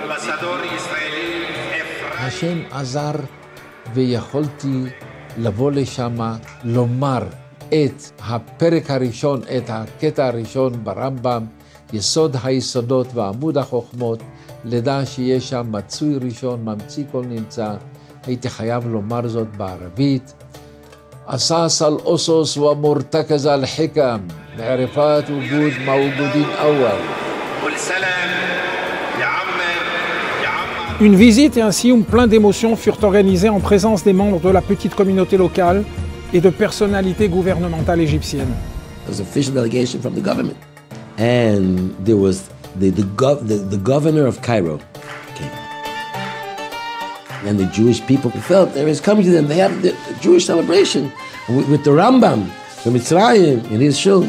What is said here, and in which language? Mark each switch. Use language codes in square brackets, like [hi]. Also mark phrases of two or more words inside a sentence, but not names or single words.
[he] השם עזר ויכולתי לבוא לשם, לומר את הפרק הראשון, את הקטע הראשון ברמב"ם, יסוד היסודות ועמוד החוכמות, לדע שיש שם מצוי ראשון, ממציא כל נמצא. הייתי חייב לומר זאת בערבית. [ar] أساس الأسس ومرتكز الحكم معرفات وجود موجود أول. [fr] Une visite et un séjour plein d'émotions furent organisés en présence des membres de la petite communauté locale et de personnalités gouvernementales égyptiennes. [en] There was an official delegation from the government. And there was the governor of Cairo came. And the Jewish people felt there is coming to them. They have the Jewish celebration with the Rambam from Mitzrayim in his shul.